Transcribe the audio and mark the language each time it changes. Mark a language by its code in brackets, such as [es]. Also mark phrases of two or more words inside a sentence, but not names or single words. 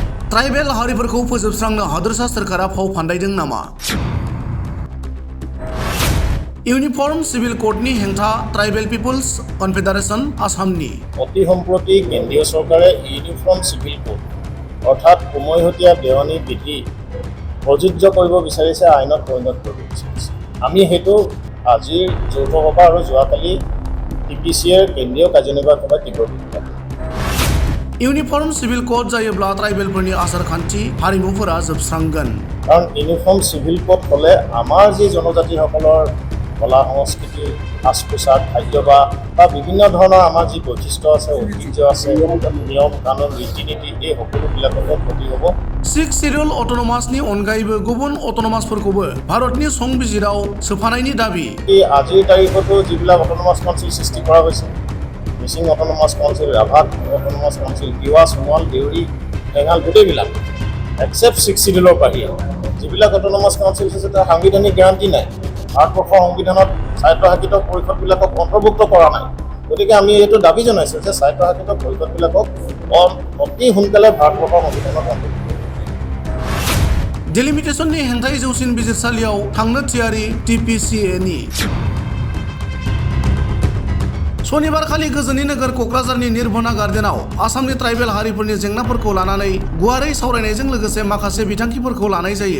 [brx] ट्राइबेल हारिफोरखौ फोजोबस्रांनो हादोरसा सोरखारा फाव फान्दायदों नामा? इउनिफर्म सिविल कोडनि हेंथा ट्राइबेल पिपल्स कनफेडारेशन आसामनि [as] অতি সম্প্ৰতি কেন্দ্ৰীয় চৰকাৰে ইউনিফৰ্ম চিভিল কোড অৰ্থাৎ উমৈহতীয়া দেৱানী বিধি প্ৰযোজ্য কৰিব বিচাৰিছে, আইনত পৰিণত কৰিব বিচাৰিছে। আমি সেইটো আজিৰ যৌথ সভা আৰু যোৱাকালি Tpcaৰ কেন্দ্ৰীয় কাৰ্যনিৰ্বাহক সভাত তীব্ৰ বিৰোধিতা। [brx] इउनिफर्म सिविल कोड जायोब्ला ट्राइबेलफोरनि आसारखान्थि हारिमुफोरा जोबस्रांगोन। [as] কাৰণ ইউনিফৰ্ম চিভিল কোড হ'লে আমাৰ যি জনজাতিসকলৰ কলা সংস্কৃতি, সাজ পোছাক, খাদ্যাভ্যাস বা বিভিন্ন ধৰণৰ আমাৰ যি বৈশিষ্ট্য আছে, ঐতিহ্য আছে, নিয়ম কানুন ৰীতি নীতি এই সকলোবিলাকতে ক্ষতি হ'ব। [brx] 6 শিডিউল অट'नमासनि अनगायैबो गुबुन अट'नमासफोरखौबो भारतनि संबिजिराव सोफानायनि दाबी। [as] আজিৰ তাৰিখতো যিবিলাক অট'নমাছ কাউন্সিল সৃষ্টি কৰা হৈছে, মিচিং অট'নমাছ কাউন্সিল, ৰাভাত অট'নমাছ কাউন্সিল, তিৱা, সোণোৱাল, দেউৰী, টেঙাল গোটেইবিলাক এক্সেপ্ট 6 শিডিউলৰ বাহিৰে যিবিলাক অট'নমাছ কাউন্সিল আছে তাৰ সাংবিধানিক গ্যাৰাণ্টি নাই। ভাৰতবৰ্ষৰ সংবিধানত স্বায়ত্তশাসিত পৰিষদবিলাকক অন্তৰ্ভুক্ত কৰা নাই। গতিকে আমি এইটো দাবী জনাইছোঁ যে স্বায়ত্তশাসিত পৰিষদবিলাকক অতি সোনকালে ভাৰতবৰ্ষৰ সংবিধানত অন্তৰ্ভুক্ত। [brx] डिलिमिटेशननि हेंथायै जौसिन बिजिरसालियाव थांनो थियारि Tpcaनि। शनिबारखालि गोजोननि नोगोर क'क्राझारनि निर्भना गार्डेनाव आसामनि ट्राइबेल हारिफोरनि जेंनाफोरखौ लानानै गुवारै सावरायनायजों लोगोसे माखासे बिथांखिफोरखौ लानाय जायो।